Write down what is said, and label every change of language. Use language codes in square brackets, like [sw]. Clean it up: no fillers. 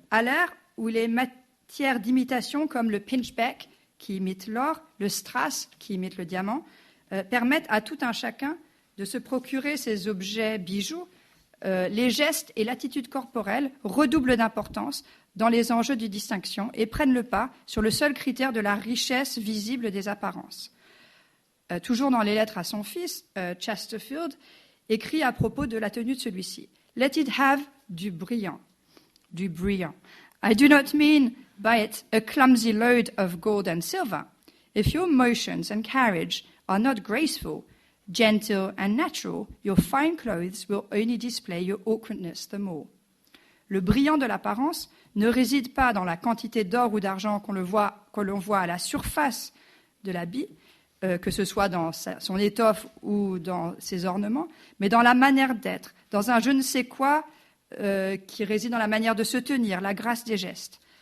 [fr] À l'ère où les matières d'imitation, comme le pinchbeck, qui imite l'or, le strass, qui imite le diamant, permettent à tout un chacun de se procurer ces objets bijoux, les gestes et l'attitude corporelle redoublent d'importance dans les enjeux de distinction et prennent le pas sur le seul critère de la richesse visible des apparences. Toujours dans les lettres à son fils, Chesterfield écrit à propos de la tenue de celui-ci. [en] « Let it have [fr] du brillant. [en] I do not mean by it a clumsy load of gold and silver. If your motions and carriage are not graceful, gentle and natural, your fine clothes will only display your awkwardness the more. [fr] » Le brillant de l'apparence ne réside pas dans la quantité d'or ou d'argent que l'on voit à la surface de l'habit, que ce soit dans son étoffe ou dans ses ornements, mais dans la manière d'être, dans un je ne sais quoi qui réside dans la manière de se tenir, la grâce des gestes.